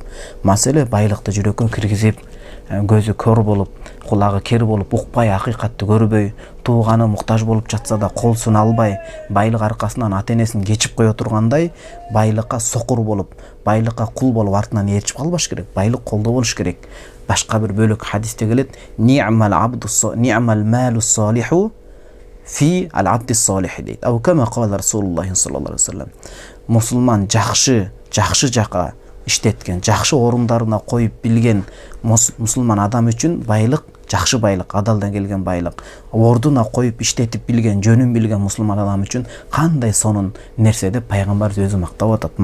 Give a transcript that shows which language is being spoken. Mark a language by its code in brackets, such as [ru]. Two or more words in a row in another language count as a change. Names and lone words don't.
[ky] Маселе байлыкты жүрөккө киргизип, көзү көр болуп, кулагы кер болуп, укпай, акыйкатты көрбөй, тууганы муктаж болуп жатса да кол суна албай, байлык аркасынан ата-энесин кечип кое тургандай, байлыкка сокур болуп, байлыкка кул болуп артынан ээрчип калбаш керек. Байлык колдо болуш керек. Башка бир бөлөк хадисте келет: [ar] "نعم المال الصالح في العبد الصالح" дейт. أو كما قال رسول الله صلى الله عليه وسلم. [ky] Мусулман жакшы жака иштеткен, жакшы орундарына коюп билген мусулман адам үчүн байлык, жакшы байлык, адалдан келген байлык, ордуна коюп иштетип билген, жөнүн билген мусулман адам үчүн кандай сонун нерсе деп пайгамбар өзү мактап атат.